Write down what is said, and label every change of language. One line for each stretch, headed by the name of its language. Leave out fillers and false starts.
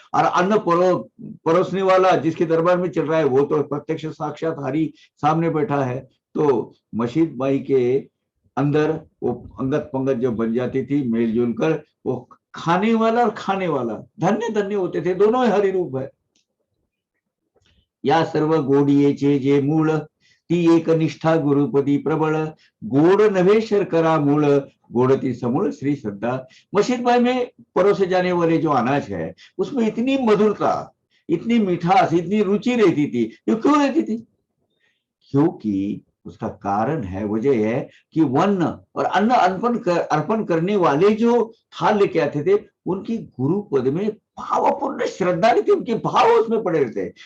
Hindi: और अन्न परोसने वाला जिसके दरबार में चल रहा है, वो तो प्रत्यक्ष साक्षात हरि सामने बैठा है। तो मशीद बाई के अंदर वो अंगत पंगत जो बन जाती थी मेलजोल कर, वो खाने वाला और खाने वाला धन्य धन्य होते थे, दोनों हरि रूप है।
Marathi: या सर्व गोडीचे जे मूळ, ती एक निष्ठा गुरुपदी प्रबळ, गोड नभे शर्करा मूळ, गोडती समूल श्री श्रद्धा।
Hindi: मशीद भाई में परोसे जाने वाले जो अनाज है, उसमें इतनी मधुरता, इतनी मिठास, इतनी रुचि रहती थी। ये क्यों रहती थी? क्योंकि उसका कारण है, वजह है कि वन्न और अन्न अर्पण करने वाले जो थाल लेके आते थे, उनकी गुरु पद में भावपूर्ण श्रद्धा नहीं थी, उनके भाव उसमें पड़े रहते हैं।